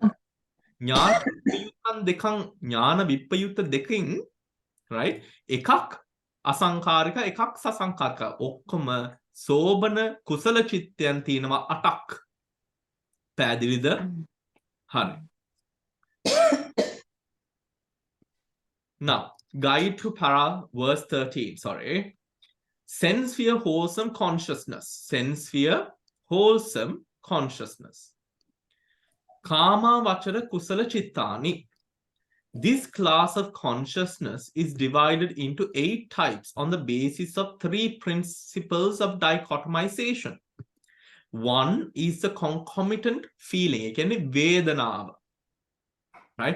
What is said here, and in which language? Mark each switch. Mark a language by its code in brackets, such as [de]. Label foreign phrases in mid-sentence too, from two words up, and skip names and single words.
[si] ඥාන විප්පයුත්ත දෙකෙන් right? එකක් අසංකාරික, එකක් සසංකාරික. ඔක්කොම සෝබන කුසල චිත්තයන් තියෙනවා 8ක්. පැහැදිලිද? හරි. [en] Now, guide to para verse 13, sorry. Sense sphere, wholesome consciousness. Sense sphere, wholesome consciousness. [pi] Kama vachara kusala chittani. [en] This class of consciousness is divided into 8 types on the basis of 3 principles of dichotomization. One is the concomitant feeling, again, Vedanava, right?